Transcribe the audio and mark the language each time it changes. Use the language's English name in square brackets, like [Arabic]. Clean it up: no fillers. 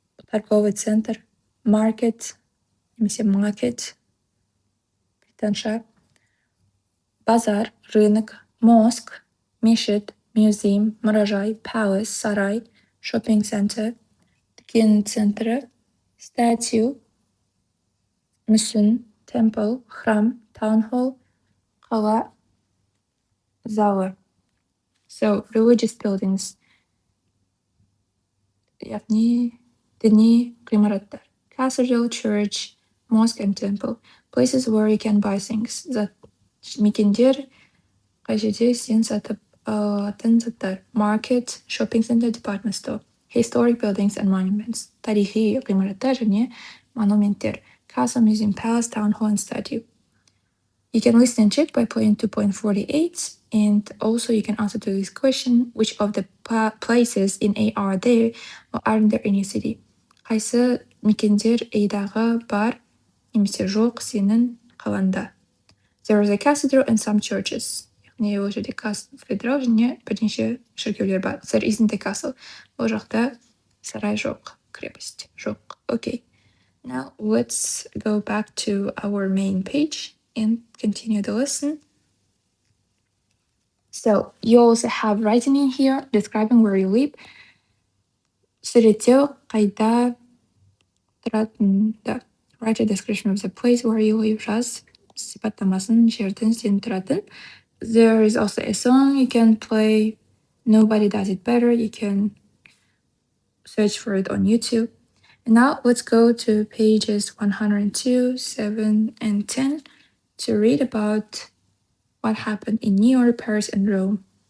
[English] торговый центр, market немесе market британша, базар, рынок, mosque, мешіт, museum, мұражай, palace, сарай, shopping center, дүкен центрі, statue, мүсін, temple, храм, town hall, қала, залы. So, religious buildings, [Kazakh] яғни діни ғимараттар. [English] Cathedral, church, mosque and temple. Places where you can buy things. [Kazakh] Мекендер, қай жерде сен сатып алатын заттар. [English] Market, shopping center, department store. Historic buildings and monuments. [Kazakh] Тарихи ғимараттар және монументтер. [English] Castle, museum, palace, town hall and statue. You can listen and check by playing 2.48, and also you can answer to this question, which of the places in A are there or aren't there in your city? [Kazakh] Қайсы мекендер A'дағы бар немесе жоқ сенің қаланды. [English] There is a cathedral in some churches. [Kazakh] Яғни ол жерде кафедрал және бірнеше шіркеулер бар. [English] There isn't a castle. [Kazakh] Ол жақта сарай жоқ, крепость жоқ. [English] Okay. Now let's go back to our main page and continue the lesson. So you also have writing in here describing where you live. [Kazakh] Суреттеу қайда тұратынды. [English] Write a description of the place where you live. [Kazakh] Жаз сипаттамасын жердің сен тұратын. [English] There is also a song you can play. Nobody does it better. You can search for it on YouTube. And now let's go to pages 102, 7, and 10 to read about what happened in New York, Paris, and Rome.